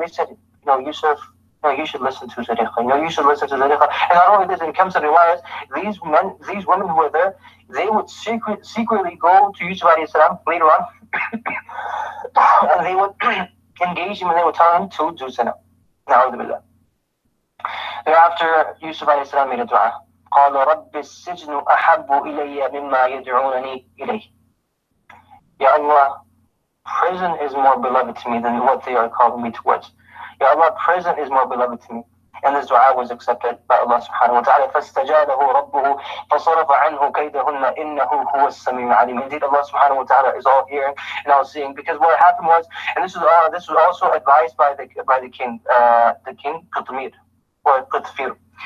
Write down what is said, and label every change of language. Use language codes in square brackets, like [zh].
[en] They said, Yusuf, you should listen to Zulaykha. You should listen to Zulaykha. And not only this, it comes to riwayas, these women who were there, they would secretly go to Yusuf alayhi salam later on, and they would engage him and they would tell him to do zina. Na'udhu billah. Thereafter, Yusuf alayhi salam made a dua. [ar] قال رب السجن أحب إلي مما يدعونني إليه. [en] Ya Allah, prison is more beloved to me than what they are calling me towards. Ya Allah, prison is more beloved to me. And this dua was accepted by Allah subhanahu wa ta'ala. [ar] فَاسْتَجَابَهُ رَبُّهُ فَصَرَفَ عَنْهُ كَيْدَهُنَّ إِنَّهُ هُوَ السَّمِيعُ الْعَلِيمُ. [en] Indeed, Allah subhanahu wa ta'ala is all hearing and all seeing. Because what happened was, and this was also advised by the king Qutmir, or Qutfir.